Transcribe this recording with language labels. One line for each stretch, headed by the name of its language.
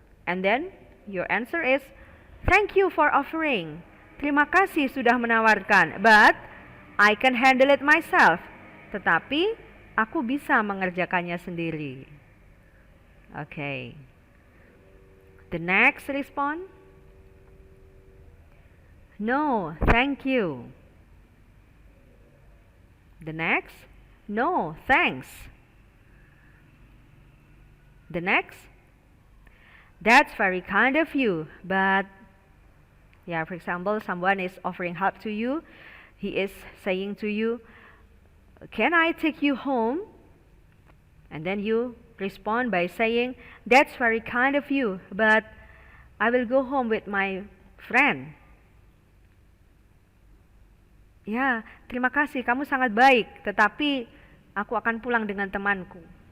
English: And then your answer is, thank you for offering.
Indonesian: Terima kasih sudah menawarkan,
English: but I can handle it myself.
Indonesian: Tetapi aku bisa mengerjakannya sendiri.
English: Okay. The next response. No, thank you. The next. No, thanks. The next. That's very kind of you, but yeah, for example, someone is offering help to you. He is saying to you, can I take you home? And then you respond by saying, that's very kind of you, but I will go home with my friend.
Indonesian: Ya, terima kasih, kamu sangat baik, tetapi aku akan pulang dengan temanku.